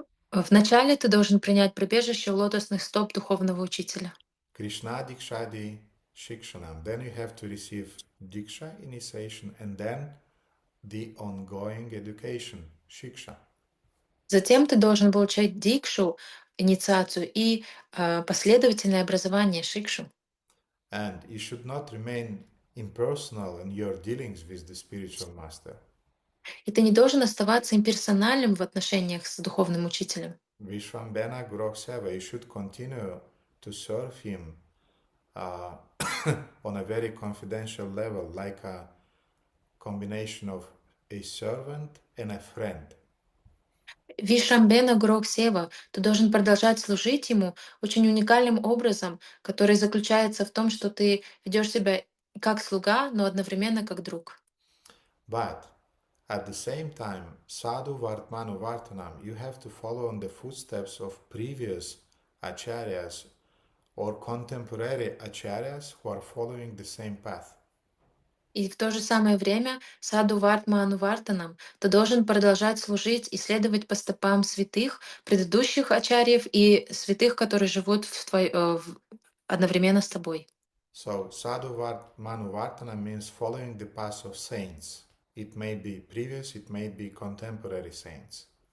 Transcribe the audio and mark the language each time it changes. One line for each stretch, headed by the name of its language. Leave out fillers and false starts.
Russian: Вначале ты должен принять прибежище у лотосных стоп духовного учителя.
Sanskrit: Krishna Dikshadi Shikshanam.
English: Then you have to receive Diksha, initiation, and then the ongoing education, Shiksha.
Russian: Затем ты должен получать дикшу, инициацию и последовательное образование шикшу.
English: And you should not remain impersonal in your dealings with the spiritual master.
Russian: И ты не должен оставаться имперсональным в отношениях с духовным учителем.
Sanskrit: Vishwambena Gurok Seva,
English: you should continue to serve him uh, on a very confidential level, like a combination of a servant and a friend.
Sanskrit: Вишамбена Гурок Сева,
Russian: ты должен продолжать служить ему очень уникальным образом, который заключается в том, что ты ведешь себя как слуга, но одновременно как друг.
English: But at the same time,
Sanskrit: sadhu vartmanu vartanam,
English: you have to follow in the footsteps of previous acharyas or contemporary acharyas who are following the same path.
Russian: И в то же самое время
Sanskrit: саду вартма анувартанам
Russian: ты должен продолжать служить и следовать по стопам святых, предыдущих ачарьев и святых, которые живут одновременно с тобой.
English: So
Sanskrit: sadhu vartmanu vartanam
English: means following the path of saints. It may be previous, it may be contemporary saints.